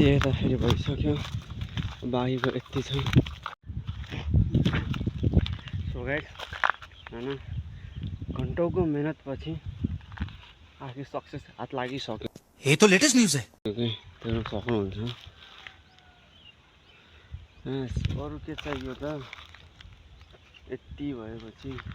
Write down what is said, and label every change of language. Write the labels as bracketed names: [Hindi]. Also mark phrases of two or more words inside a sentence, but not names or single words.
[Nepali] यता फेरि भइसक्यो बाँकीको यति छ सो गाइस होइन घन्टौँको मेहनतपछि आखिर सक्सेस हात लागिसक्यो [Hindi] ये तो [English] latest news [Hindi] है [Nepali] देख्न सक्नुहुन्छ अरू के चाहियो त यति भएपछि